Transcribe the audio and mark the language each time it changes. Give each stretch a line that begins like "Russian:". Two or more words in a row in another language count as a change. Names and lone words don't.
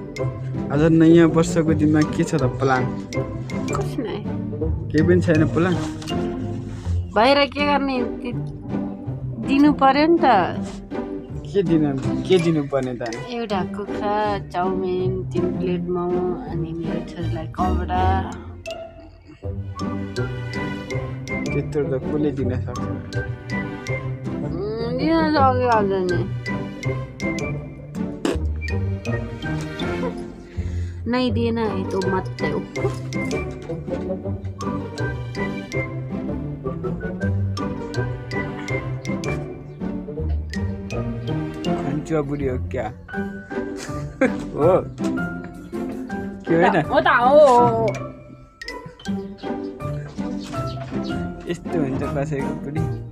Nepali: आज नयाँ वर्षको दिनमा के छ त प्लान?
Hindi: कुछ नहीं
Nepali: केही पनि छैन प्लान? बाहिर के गर्ने दिनु पर्यो नि त के दिनु पर्ने त? एउटा कुखुरा चाउमिन 3 प्लेट मोमो अनि मेरो छोरीलाई कपडा त्यत्रो त कसले दिन सक्छ? दिन सकिहाल्छ नि
Hindi: नहीं देना है तो मत दो
Nepali: खन्चुवा बुढी हो क्या? हो के होइन? हो त हो यस्तो हुन्छ कसैको बुढी।